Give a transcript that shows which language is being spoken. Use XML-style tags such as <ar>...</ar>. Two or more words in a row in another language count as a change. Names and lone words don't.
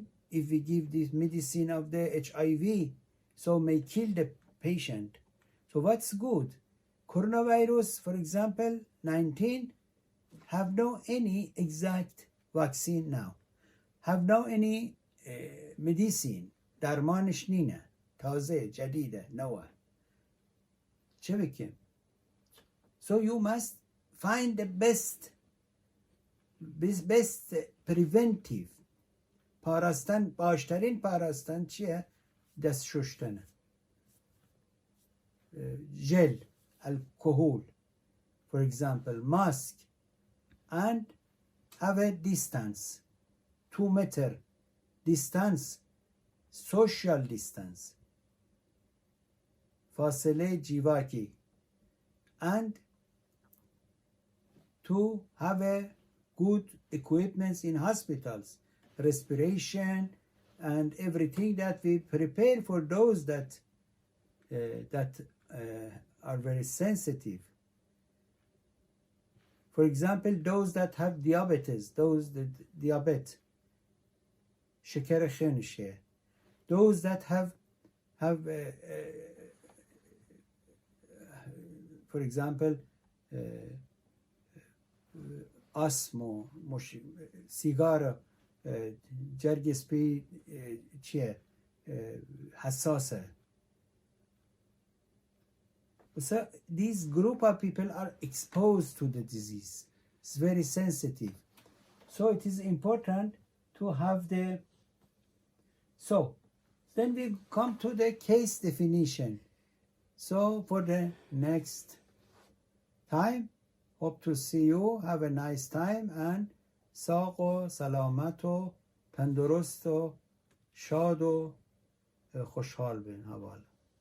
<en>If we give this medicine of the HIV, so may kill the patient. So what's good? Coronavirus, for example, 19, have no any exact vaccine now. Have no any medicine.</en> <ckb>درمانش نینه. تازه جدیده. نوه. چه بکیم؟</ckb> <en>So you must find the best preventive.</en> <ckb>پاراستن، باشترین پاراستن چیه؟ دست شستنه.</ckb> <en>Gel, alcohol, for example, mask, and have a distance, 2 meter distance, social distance,</en> <ckb>فاصله جیواکی,</ckb> <en>and to have a good equipment in hospitals, respiration and everything that we prepare for those that are very sensitive. For example, those that have diabetes, those that diabetes,</en> <ckb>شکر خونشه,</ckb> <en>those that have for example, asthma,</en> <ckb>سیگار جرگ سپی چیه حساسه.</ckb> <en>So these group of people are exposed to the disease. It's very sensitive. So it is important to have the... So then we come to the case definition. So for the next time, hope to see you. Have a nice time and</en> <ckb>ساق و سلامت و تندرست و شاد و خوشحال بین حوال.</ckb>